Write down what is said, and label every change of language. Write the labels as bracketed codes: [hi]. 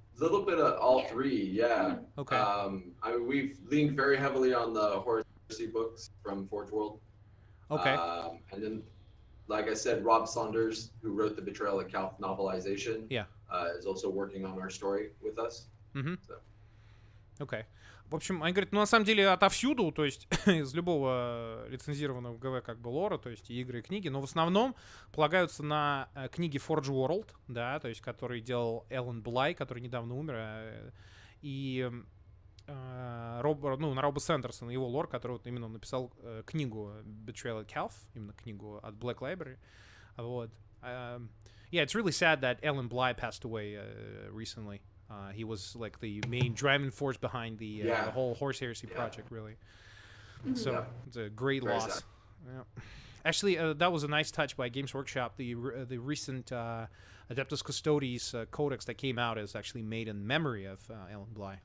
[en] A little bit of all three, yeah. Okay. I mean, we've leaned very heavily on the Horus Heresy books from Forge World. Okay. And then like I said, Rob Saunders, who wrote the Betrayal at Calth novelization, is also working on our story with us. So. Okay. [ru] В общем, они говорят, ну, на самом деле, отовсюду, то есть из любого лицензированного ГВ как бы лора, то есть и игры, и книги, но в основном полагаются на книги Forge World, да, то есть который делал Эллен Блай, который недавно умер, и на Роба Сандерсона, его лор, который вот именно он написал книгу Betrayal at Calth, именно книгу от Black Library, вот. [en] Yeah, it's really sad that Ellen Bly passed away recently. He was like the main driving force behind the whole Horus Heresy project, really. So it's a great loss. Yeah. Actually, that was a nice touch by Games Workshop. The recent Adeptus Custodes codex that came out is actually made in memory of Ellen Bly.